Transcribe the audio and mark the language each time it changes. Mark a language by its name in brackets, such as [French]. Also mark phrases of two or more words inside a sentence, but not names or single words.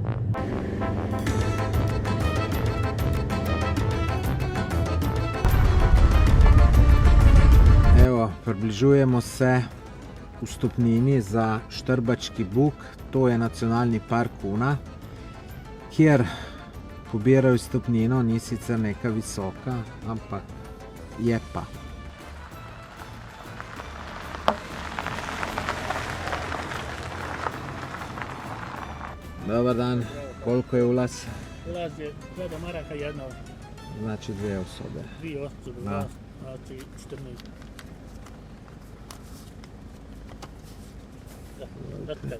[Slovenian] Evo, približujemo se vstopnini za Štrbački Buk, to je nacionalni park Una, kjer pobirajo vstopnino, ni sicer neka visoka, ampak je pa. [Bosnian] Dobar dan, koliko je ulaz? Ulaz je 2 maraka jedna. Znači 2 osobe. 2 osobe, Da. znači 14.